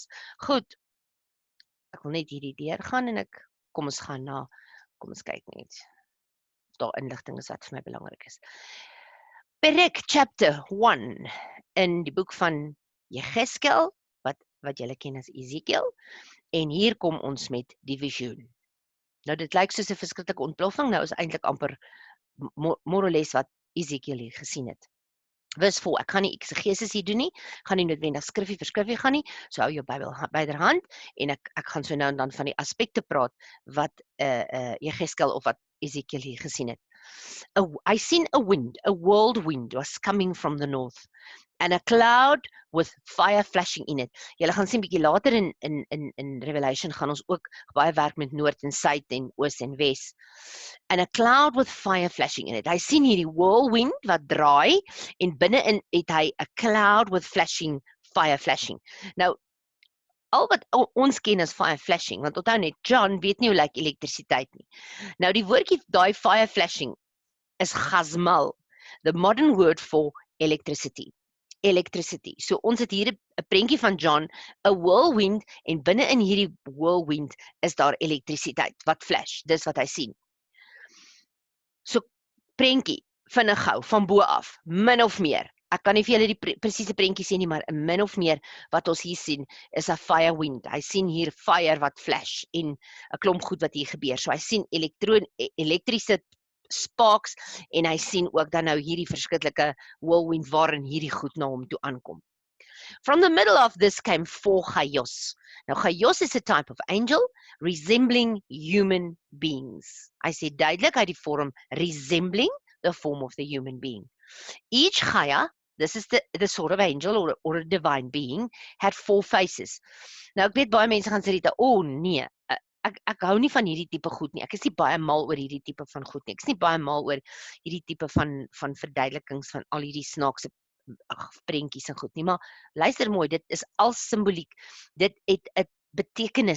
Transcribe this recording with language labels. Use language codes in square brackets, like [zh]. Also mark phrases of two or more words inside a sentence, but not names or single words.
[af] Goed, ek wil net hierdie deurgaan, en kom ons kyk net, of daar inligting is wat vir my belangrik is. Perek chapter 1 in die boek van Jegeskel, wat julle ken as Ezekiel, en hier kom ons met die visioen. Nou dit lyk soos 'n verskriklike ontploffing, nou is eintlik amper [en] more or less [af] wat Ezekiel hier gesien het. Vers 4, ek gaan nie eksegesis hier doen nie, gaan nie noodwendig skriffie vir skriffie gaan nie, so hou jou Bybel byderhand, en ek gaan so nou en dan van die aspekte praat, wat Jegeskel of wat Ezekiel hier gesien het. [en] I seen a wind, a whirlwind was coming from the north, and a cloud with fire flashing in it. [af] Julle gaan sien bietjie later in Revelation gaan ons ook baie werk met noord en suid en oos en wes. [en] And a cloud with fire flashing in it. [af] Hy sien hierdie whirlwind wat draai en binne-in het hy [en] a cloud with fire flashing. [af] Nou al wat ons ken as [en] fire flashing, [af] want onthou net John weet nie hoe lyk elektrisiteit nie. Nou die woordjie daai [en] fire flashing [af] is gasmal, [en] the modern word for electricity. [af] So ons het hier 'n prentjie van John, 'n whirlwind, en binne in hierdie whirlwind is daar elektrisiteit wat flash, dis wat hy sien. So prentjie, vinnig gou, van bo af, min of meer. Ek kan nie vir julle die presiese prentjie sê nie, maar min of meer wat ons hier sien is 'n [en] fire wind. [af] Hy sien hier fire wat flash en 'n klomp goed wat hier gebeur. So hy sien elektriese sparks en hy sien ook dan nou hierdie verskriklike whirlwind waarin hierdie goed na hom toe aankom. [en] From the middle of this came 4 chayos. Now chayos is a type of angel resembling human beings. [af] Hy sê duidelik uit die vorm [en] resembling the form of the human being. Each chaya, this is the sort of angel or a divine being, had 4 faces. [af] Nou ek weet baie mense gaan sê Rita, nee, ek hou nie van hierdie tipe goed nie. Ek is nie baie mal oor hierdie tipe van goed nie. Ek is nie baie mal oor hierdie tipe van verduidelikings van al hierdie snaakse prentjies en goed nie. Maar luister mooi, dit is al simboliek. Dit het 'n betekenis.